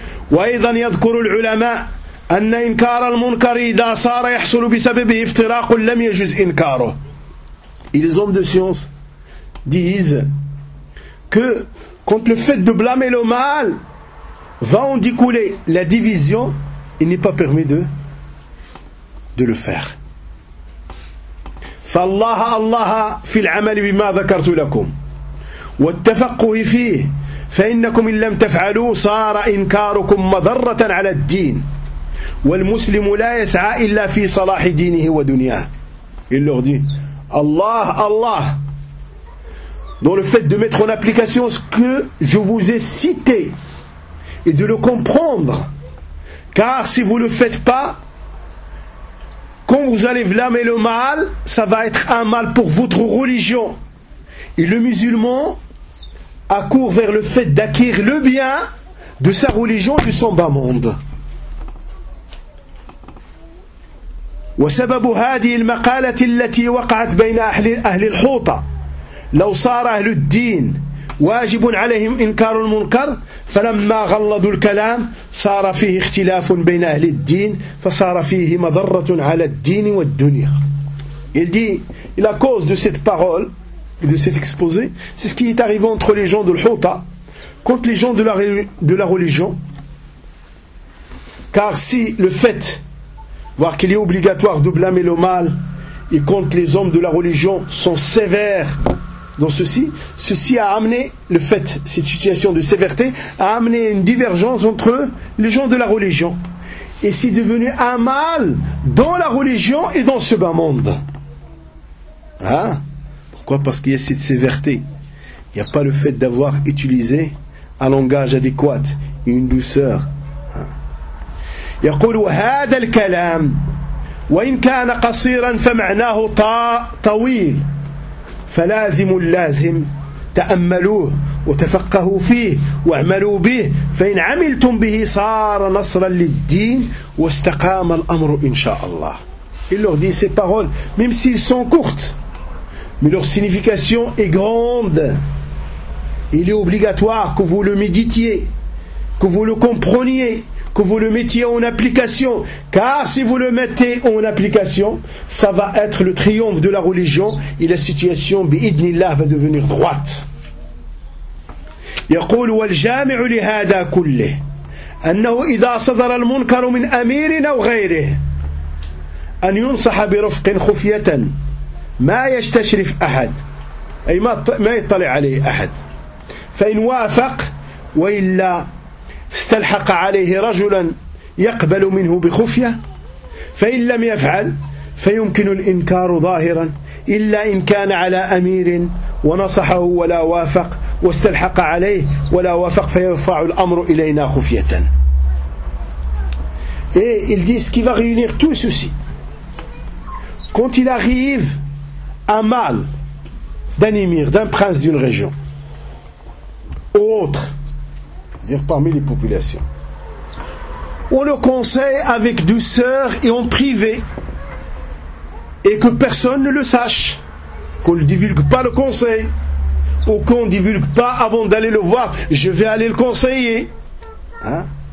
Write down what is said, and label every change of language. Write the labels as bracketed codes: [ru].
[ar] وَأَيْضًا يَذْكُرُ الْعُلَمَاءُ أَنَّ إِنْكَارَ الْمُنْكَرِ إِذَا صَارَ يَحْصُلُ بِسَبَبِهِ افْتِرَاقٌ لَمْ يَجُزْ إِنْكَارُهُ. [fr] Et les hommes de science disent que quand le fait de blâmer le mal va en découler la division, il n'est pas permis de le faire. [ar] فالله الله في العمل بما ذكرت لكم والتفقه فيه فإنكم إن لم تفعلوا صار إنكاركم مضرة على الدين والمسلم لا يسعى إلا في صلاح دينه ودنياه. [fr] Il leur dit, Allah, Allah, dans le fait de mettre en application ce que je vous ai cité et de le comprendre, car si vous ne le faites pas, quand vous allez blâmer le mal, ça va être un mal pour votre religion. Et le musulman accourt vers le fait d'acquérir le bien de sa religion et de son bas monde. [ar] وسبب هذه المقالة التي وقعت بين أهل الحوطة لو صار أهل الدين واجب عليهم إنكار المنكر فلما غلظوا الكلام صار فيه اختلاف بين أهل الدين فصار فيه مضرة على الدين والدنيا. [fr] Il dit, la cause de cette parole, de cet exposé, c'est ce qui est arrivé entre les gens de l'Houta, contre les gens de la religion. Car si le fait, voire qu'il est obligatoire de blâmer le mal, et contre les hommes de la religion sont sévères dans ceci, ceci a amené, le fait, cette situation de sévérité, a amené une divergence entre eux, les gens de la religion. Et c'est devenu un mal dans la religion et dans ce bas monde. Hein? Pourquoi? Parce qu'il y a cette sévérité. Il n'y a pas le fait d'avoir utilisé un langage adéquat et une douceur. [ar] يقول هذا الكلام وإن كان قصيرا فمعناه طويل فلازم اللازم تأملوه وتفقهوا فيه واعملوا به فإن عملتم به صار نصرا للدين واستقام الأمر إن شاء الله. [fr] Il leur dit ces paroles, même s'ils sont courtes, mais leur signification est grande. Il est obligatoire que vous le méditiez, que vous le compreniez, que vous le mettiez en application, car si vous le mettez en application, ça va être le triomphe de la religion et la situation bi'idnillah va devenir droite. [ar] يقول والجامع لهذا كله أنه إذا صدر المنكر من أمير أو غيره أن ينصح برفق خفية ما يشتشرف أحد أي ما يطلع عليه أحد فإن وافق وإلا استلحق عليه رجلا يقبل منه بخفية فإن لم يفعل فيمكن الإنكار ظاهرا إلا إن كان على أمير ونصحه ولا وافق واستلحق عليه ولا وافق فيرفع الأمر إلينا خفية. [fr] Et ils disent ce qui va réunir tout ceci. Quand il arrive un mal d'un émir, d'un prince d'une région ou autre, c'est-à-dire parmi les populations, on le conseille avec douceur et en privé, et que personne ne le sache, qu'on ne divulgue pas le conseil, ou qu'on ne divulgue pas avant d'aller le voir, je vais aller le conseiller. Hein?